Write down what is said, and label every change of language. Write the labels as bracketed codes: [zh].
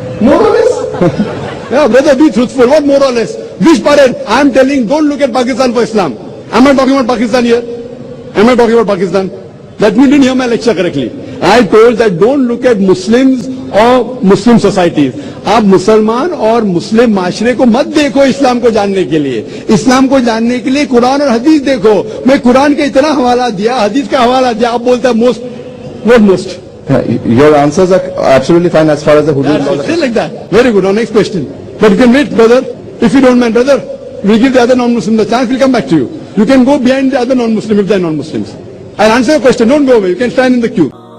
[en] More or less? Yeah, brother, be truthful. What more or less? Which parent? I am telling, don't look at Pakistan for Islam. Am I talking about Pakistan here? Am I talking about Pakistan? That means you didn't hear my lecture correctly. I told that don't look at Muslims or Muslim societies. [hi] आप मुसलमान और मुस्लिम माशरे को मत देखो इस्लाम को जानने के लिए. इस्लाम को जानने के लिए कुरान और हदीस देखो. मैं कुरान का इतना हवाला दिया, हदीस का हवाला दिया, आप बोलते हैं most. [en] What most? Your answers are absolutely fine as far as the Hudud law. Still like that. Very good. Now next question. But you can wait, brother. If you don't mind, brother, we'll give the other non-Muslim the chance. We'll come back to you. You can go behind the other non-Muslim if they're non-Muslims. I'll answer your question. Don't go away. You can stand in the queue.